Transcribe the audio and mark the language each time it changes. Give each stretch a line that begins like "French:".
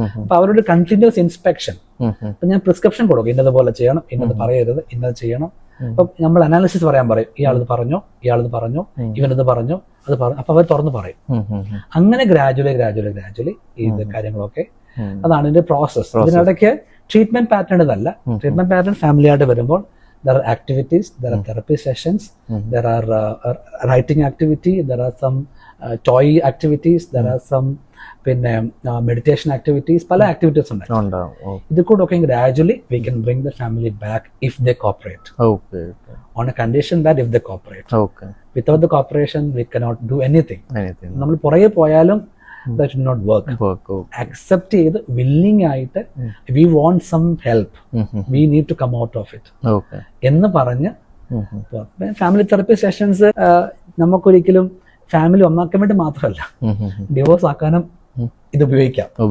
Malayalam: അപ്പൊ അവരുടെ continuous inspection. അപ്പൊ ഞാൻ പ്രിസ്ക്രിപ്ഷൻ കൊടുക്കും, ഇന്നതുപോലെ ചെയ്യണം, ഇന്നത് പറയരുത്, ഇന്നത് ചെയ്യണം. അപ്പൊ നമ്മൾ അനാലിസിസ് പറയാൻ പറയും, ഇയാളത് പറഞ്ഞു, ഇവനത് പറഞ്ഞു, അത് പറഞ്ഞു. അപ്പൊ അവർ തുറന്ന് പറയും. അങ്ങനെ ഗ്രാജുവലി ഇത് കാര്യങ്ങളൊക്കെ, അതാണ് ഇതിന്റെ പ്രോസസ്. ഇതിനിടയ്ക്ക് ട്രീറ്റ്മെന്റ് പാറ്റേൺ ഇതല്ല. ട്രീറ്റ്മെന്റ് പാറ്റേൺ ഫാമിലി ആയിട്ട് വരുമ്പോൾ
English: there are activities, there are therapy sessions, there are writing activity, there are some
Malayalam: toy activities, there are some പിന്നെ മെഡിറ്റേഷൻ ആക്ടിവിറ്റീസ്, പല ആക്ടിവിറ്റീസ് ഉണ്ടാവും.
English: ഇത് കൂടെ ഒക്കെ gradually we can bring the family back if they cooperate, on a condition that if they cooperate. Without the cooperation we cannot do anything.
Malayalam: നമ്മൾ പുറകെ പോയാലും
English: that will not work.
Malayalam: Accept ചെയ്ത് willing ആയിട്ട്
English: we want some help, we need to come out of it
Malayalam: എന്ന് പറഞ്ഞ് family therapy sessions നമുക്കൊരിക്കലും family ഒന്നാക്കാൻ വേണ്ടി മാത്രമല്ല, ഡിവോഴ്സ് ആക്കാനും ഇത് ഉപയോഗിക്കാം.